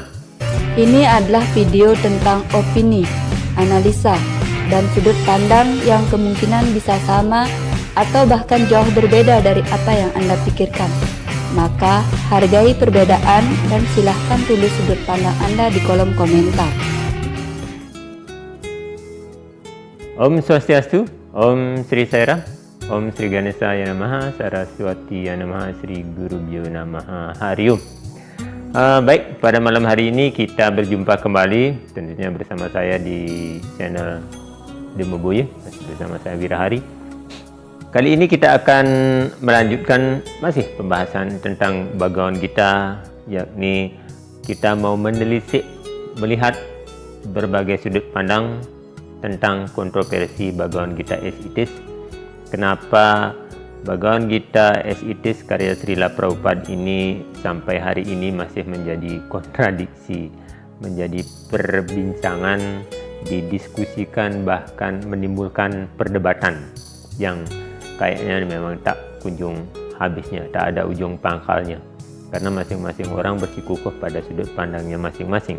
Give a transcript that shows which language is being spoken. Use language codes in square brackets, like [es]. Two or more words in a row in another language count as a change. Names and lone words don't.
[id] Ini adalah video tentang opini, analisa, dan sudut pandang yang kemungkinan bisa sama atau bahkan jauh berbeda dari apa yang Anda pikirkan. Maka, hargai perbedaan dan silahkan tulis sudut pandang Anda di kolom komentar. [sa] Om Swastiastu, Om Sri Sairam, Om Sri Ganesaya Namaha, Saraswati Namaha, Sri Gurubhyo Namaha, Hari Om. [id] Baik, pada malam hari ini kita berjumpa kembali, tentunya bersama saya di channel Demo Boye, bersama saya Wirahari. Kali ini kita akan melanjutkan masih pembahasan tentang Bhagavad Gita, yakni kita mau menelisik, melihat berbagai sudut pandang tentang kontroversi Bhagavad Gita as it is. Kenapa Bhagavad Gita as it is karya Srila Prabhupada ini sampai hari ini masih menjadi kontradiksi, menjadi perbincangan, didiskusikan, bahkan menimbulkan perdebatan yang kayaknya memang tak kunjung habisnya, tak ada ujung pangkalnya, karena masing-masing orang bersikukuh pada sudut pandangnya masing-masing.